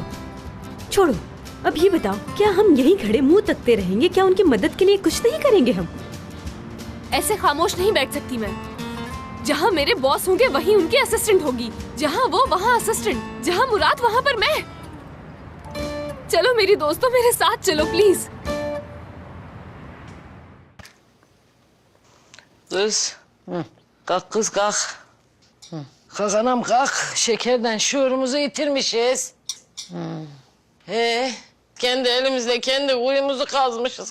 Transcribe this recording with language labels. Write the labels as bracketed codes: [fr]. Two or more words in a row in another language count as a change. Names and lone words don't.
[hi] छोड़ो, अब ये बताओ, क्या हम यहीं खड़े मुंह तकते रहेंगे? क्या उनकी मदद के लिए कुछ नहीं करेंगे हम? ऐसे खामोश नहीं बैठ सकती मैं। जहाँ मेरे बॉस होंगे वहीं उनकी असिस्टेंट होगी, जहाँ वो वहाँ असिस्टेंट, जहाँ मुराद वहाँ पर मैं। चलो मेरी दोस्तों, मेरे साथ चलो प्लीज। [tr] Kız, kalk kız kalk. Kalk anam kalk. Şekerden şuurumuzu yitirmişiz. Kendi elimizle kendi kuyumuzu kazmışız.